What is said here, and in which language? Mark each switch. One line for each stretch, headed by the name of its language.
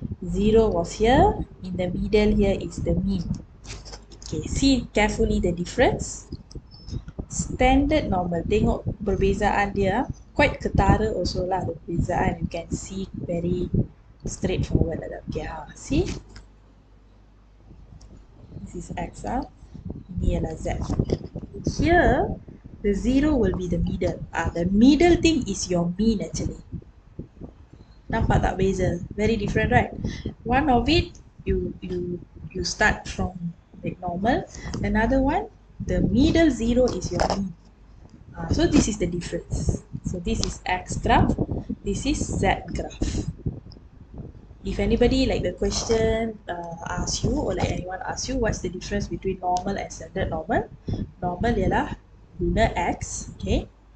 English: 0 was here, in the middle here is the mean. Okay, see carefully the difference. Standard normal,
Malay: tengok perbezaan dia,
English: quite
Malay: ketara
English: also lah the perbezaan, you can see very straightforward like that. Okay, see, this is x,
Malay: ini ialah z.
English: Here the 0 will be the middle. The middle thing is your mean actually.
Malay: Nampak tak beza?
English: Very different, right? One of it you start from like normal. Another one, the middle 0 is your mean. So this is the difference. So this is x graph. This is z graph. If anybody like the question asks you, or like anyone asks you, what's the difference between normal and standard normal?
Malay: Normal ialah guna x, okay?